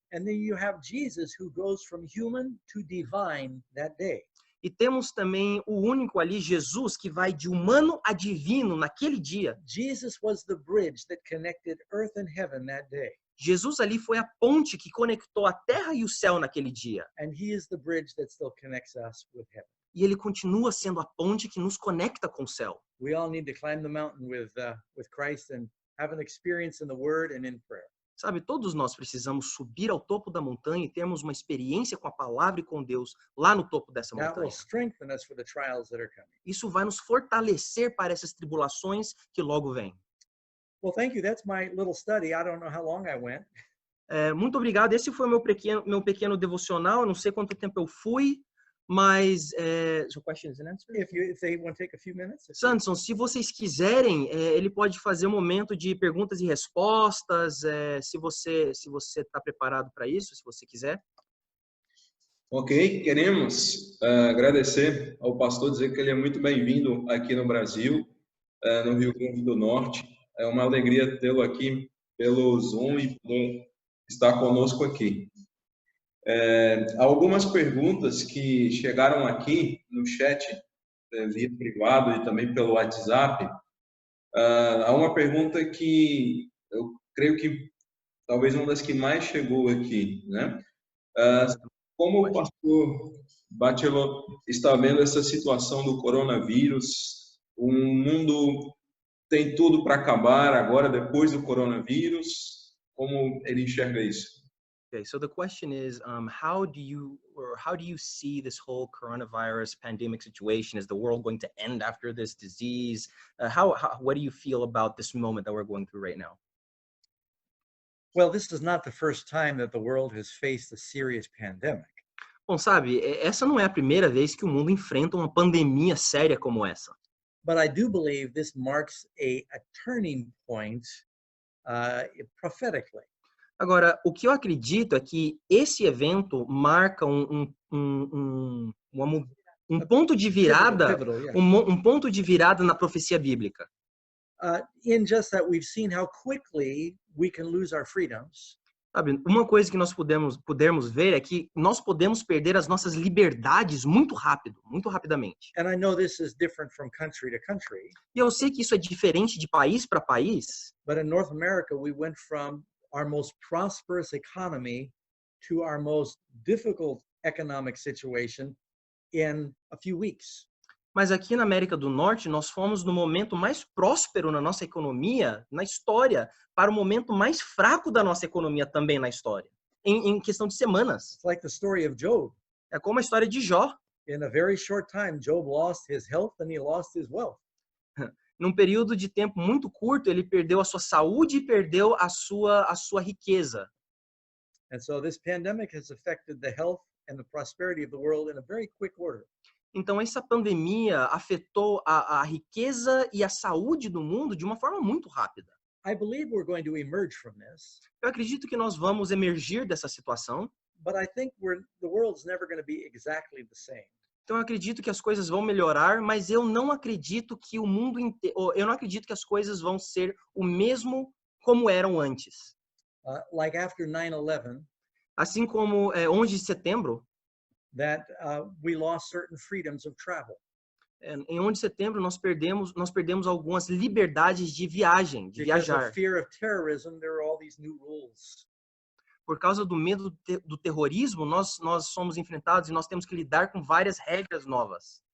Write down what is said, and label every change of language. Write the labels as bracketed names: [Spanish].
[English] And then you have Jesus, who goes from human to divine that day. [Portuguese] E temos também o único ali, Jesus, que vai de humano a divino naquele dia. [English] Jesus was the bridge that connected earth and heaven that day. [Portuguese] Jesus ali foi a ponte que conectou a terra e o céu naquele dia. [English] And he is the bridge that still connects us with heaven. [Portuguese] E ele continua sendo a ponte que nos conecta com o céu. [English] We all need to climb the mountain with Christ and have an experience in the Word and in prayer. [Portuguese] Sabe, todos nós precisamos subir ao topo da montanha e termos uma experiência com a palavra e com Deus lá no topo dessa [English] That will [Portuguese] montanha. [English] strengthen us for the trials that are coming. [Portuguese] Isso vai nos fortalecer para essas tribulações que logo vêm. [English] Well, thank you. That's my little study. I don't know how long I went. [Portuguese] Muito obrigado. Esse foi o meu pequeno devocional. Eu não sei quanto tempo eu fui, mas... [English] so questions and answers? If they want to take a few minutes. [Portuguese] Sanderson, se vocês quiserem, ele pode fazer um momento de perguntas e respostas, se você está preparado para isso, se você quiser. Ok, queremos agradecer ao pastor, dizer que ele é muito bem-vindo aqui no Brasil, no Rio Grande do Norte. É uma alegria tê-lo aqui pelo Zoom e por estar conosco aqui. Algumas perguntas que chegaram aqui no chat, via privado e também pelo WhatsApp. Há uma pergunta que eu creio que talvez uma das que mais chegou aqui, né? Como o pastor Bachelor está vendo essa situação do coronavírus? O mundo tem tudo para acabar agora, depois do coronavírus? Como ele enxerga isso? [English] Okay, so the question is, how do you see this whole coronavirus pandemic situation? Is the world going to end after this disease? What do you feel about this moment that we're going through right now? Well, this is not the first time that the world has faced a serious pandemic. [Portuguese] Bom, sabe, essa não é a primeira vez que o mundo enfrenta uma pandemia séria como essa. [English] But I do believe this marks a turning point prophetically. [Portuguese] Agora, o que eu acredito é que esse evento marca um ponto de virada, [English] Pivotal, yeah. [Portuguese] um ponto de virada na profecia bíblica. [English] In just that we've seen how quickly we can lose our freedoms. [Portuguese] Sabe, uma coisa que nós podemos ver é que nós podemos perder as nossas liberdades muito rápido, muito rapidamente. [English] And I know this is different from country to country, [Portuguese] E eu sei que isso é diferente de país para país, [English] but in North America, we went from our most prosperous economy to our most difficult economic situation in a few weeks. [Portuguese] mas aqui na América do Norte nós fomos no momento mais próspero na nossa economia, na história, para o momento mais fraco da nossa economia também na história, em questão de semanas. [English] It's like the story of Job. [Portuguese] É como a história de Jó. [English] In a very short time, Job lost his health and he lost his wealth. [Portuguese] Num período de tempo muito curto, ele perdeu a sua saúde e perdeu a sua riqueza. [English] And so this pandemic has affected the health and the prosperity of the world in a very quick order. [Portuguese] Então, essa pandemia afetou a riqueza e a saúde do mundo de uma forma muito rápida. [English] I believe we're going to emerge from this, [Portuguese] Eu acredito que nós vamos emergir dessa situação. [English] but I think the world's never going to be exactly the same. [Portuguese] Então, eu acredito que as coisas vão melhorar, mas eu não acredito que o mundo inteiro, eu não acredito que as coisas vão ser o mesmo como eram antes. [English] Like after 9/11, [Portuguese] Assim como 11 de setembro, [English] that we lost certain freedoms of travel. [Portuguese] em 11 de setembro nós perdemos algumas liberdades de viagem, de [English] Because [Portuguese] viajar. [English] of fear of terrorism, there are all these new rules. [Portuguese] Por causa do medo do terrorismo, nós somos enfrentados e nós temos que lidar com várias regras novas.